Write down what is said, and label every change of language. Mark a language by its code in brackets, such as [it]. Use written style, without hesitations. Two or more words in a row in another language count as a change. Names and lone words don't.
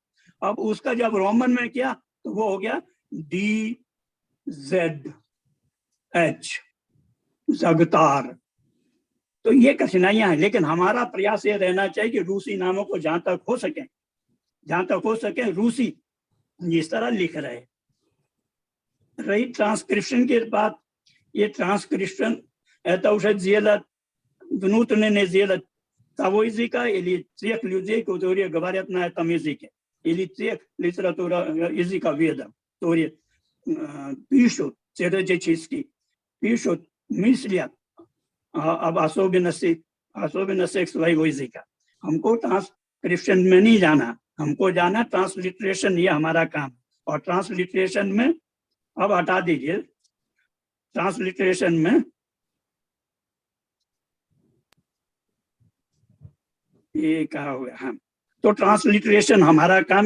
[hi] अब उसका जब रोमन में किया तो वो हो गया DZH, जगतार। तो ये कठिनाइयां हैं, लेकिन हमारा प्रयास ये रहना चाहिए कि रूसी नामों को जहां तक हो सके रूसी इस तरह लिख रहे। रही ट्रांसक्रिप्शन की बात, ये ट्रांसक्रिप्शन [ru] это уже дело внутреннее дело того языка или тех людей, которые говорят на этом языке, или тех литература языковедов, которые пишут теоретически, пишут, мыслят об особенностях своего языка। [hi] हमको ट्रांसक्रिप्शन में नहीं जाना, हमको जाना ट्रांसलिटरेशन, ये हमारा काम। और ट्रांसलिटरेशन में अब हटा दीजिए, ट्रांसलिटरेशन में ये कहा हुआ है, तो ट्रांसलिटरेशन हमारा काम है।